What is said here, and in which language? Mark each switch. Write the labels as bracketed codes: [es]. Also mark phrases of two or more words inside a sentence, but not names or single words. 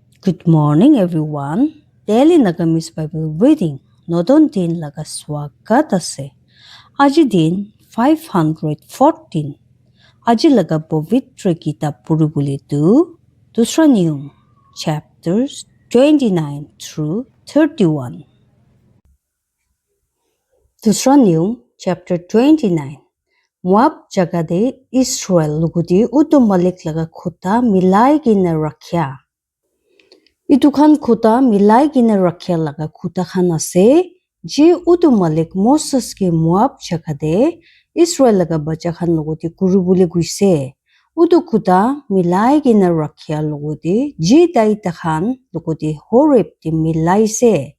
[en] Good morning, everyone. Daily Nagamis Bible reading. [nag] Nodon din laga swagat ase. Aji din 514. Aji laga Povitra Gita Purubuli tu. Dusra Niyum, [en] chapters 29 through 31. [nag] Dusra Niyum, chapter 29. Moab jagade Israel lugudi utu malik laga khuta milai gina rakhya. Itu khan khuta milai gina rakhya laga khuta khan ase ji utu malik Moses ke Moab jagade Israel laga bacha khan logoti kuru bole guise utu khuta milai gina rakhya logoti ji dai ta khan logoti Horeb ti milaise